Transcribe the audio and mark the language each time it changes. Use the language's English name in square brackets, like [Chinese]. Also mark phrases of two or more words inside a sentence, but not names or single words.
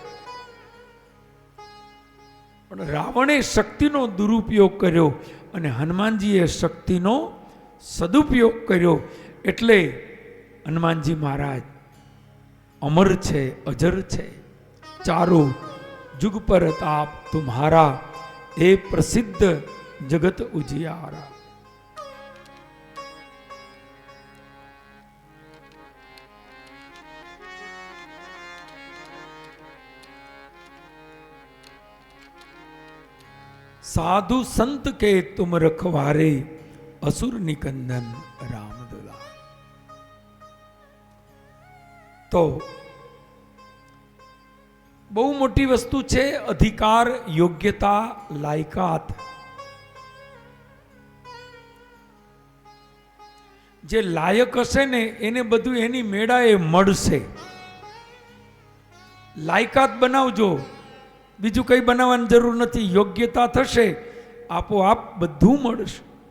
[Gujarati] પણ રાવણે શક્તિનો દુરુપયોગ કર્યો અને હનુમાનજીએ શક્તિનો સદુપયોગ કર્યો. એટલે હનુમાનજી મહારાજ અમર છે, અજર છે. [Awadhi] ચારો जुग पर ताप तुम्हारा ए प्रसिद्ध जगत उजियारा। साधु संत के तुम रखवारे असुर निकंदन राम दुला। [Gujarati] તો બહુ મોટી વસ્તુ છે અધિકાર, યોગ્યતા, લાયકાત। જે લાયક હશે ને એને બધું એની મેળાએ મળશે। લાયકાત બનાવજો, બીજૂ કઈ બનાવવાની જરૂર નથી। યોગ્યતા થશે, આપોઆપ બધું મળશે।